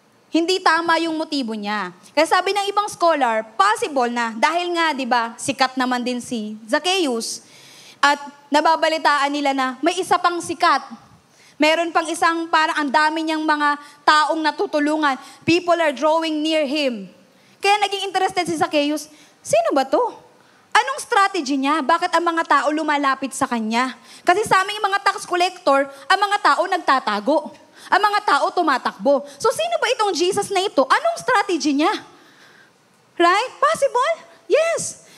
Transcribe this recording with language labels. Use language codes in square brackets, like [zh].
[tl] Hindi tama yung motibo niya. Kaya sabi ng ibang scholar, possible na, dahil nga, di ba, sikat naman din si Zacchaeus, at nababalitaan nila na may isa pang sikat. Meron pang isang parang ang dami niyang mga taong natutulungan. [en] People are drawing near him. [tl] Kaya naging interested si Zacchaeus, sino ba to? Anong strategy niya? Bakit ang mga tao lumalapit sa kanya? Kasi sa aming mga tax collector, ang mga tao nagtatago. Ang mga tao tumatakbo. So sino ba itong Jesus na ito? Anong strategy niya? Right? Possible? Yes.